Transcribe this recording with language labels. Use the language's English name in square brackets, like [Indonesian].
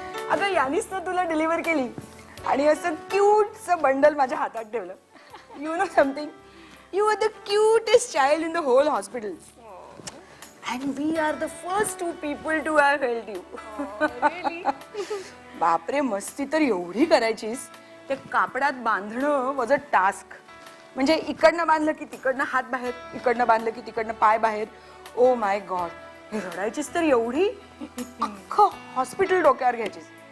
[Marathi] अगं यानीच तर तुला डिलिव्हर केली आणि असं क्यूटचं बंडल माझ्या हातात ठेवलं. [English] You know something, you are the cutest child in the whole hospital. And we are the first 2 people to have held you. [Marathi] बापरे, मस्ती तर एवढी करायचीस. ते कापडात बांधणं [English] Was a task. [Marathi] म्हणजे इकडनं बांधलं की तिकडनं हात बाहेर, इकडनं बांधलं की तिकडनं पाय बाहेर. [English] oh my god, [Marathi] हे रडायचीस तर एवढी. अख्खं हॉस्पिटल डोक्यावर घ्यायचीस.